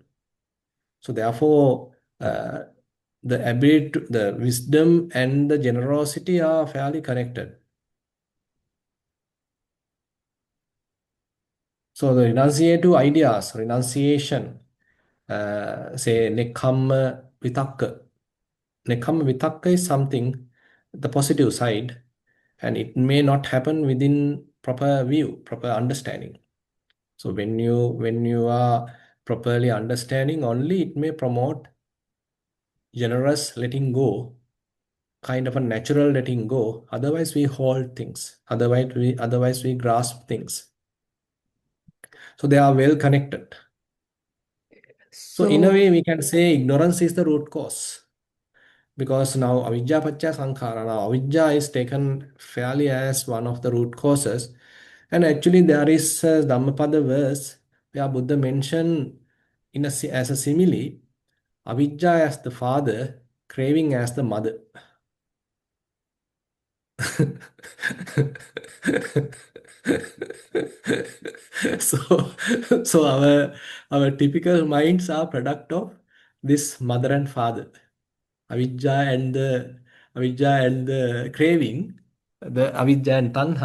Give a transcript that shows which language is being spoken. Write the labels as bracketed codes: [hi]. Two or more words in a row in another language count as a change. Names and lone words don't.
[en] So therefore, the ability, the wisdom and the generosity are fairly connected. So the renunciative ideas, renunciation, say [pi] nekkhamma vitakka. Nekkhamma vitakka [en] is something, the positive side, and it may not happen within proper view, proper understanding. So when you are properly understanding only, it may promote generous letting go, kind of a natural letting go. Otherwise, we hold things. Otherwise we grasp things. So they are well connected. So in a So, way, we can say ignorance is the root cause. Because now [pi] avijja pacca sankhara, [en] now avijja is taken fairly as one of the root causes. And actually, there is a Dhammapada verse where Buddha mentioned as a simile, avijja as the father, craving as the mother. so so our typical minds are product of this mother and father, avijja and the craving, the avijja and tanha.